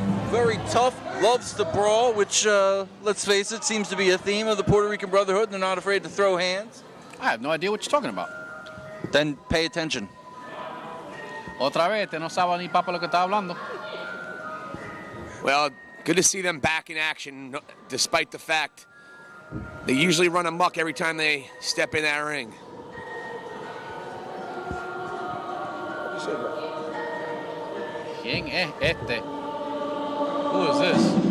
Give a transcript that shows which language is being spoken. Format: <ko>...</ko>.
<en>Very tough, loves to brawl, which, let's face it, seems to be a theme of the Puerto Rican Brotherhood. They're not afraid to throw hands. I have no idea what you're talking about. Then pay attention.</en> <es>Otra vez, te no sabe ni papa lo que está hablando.</es> <en>Well, good to see them back in action, despite the fact they usually run amok every time they step in that ring.</en> <es>¿Quién es este?</es> <en>Who is this?</en>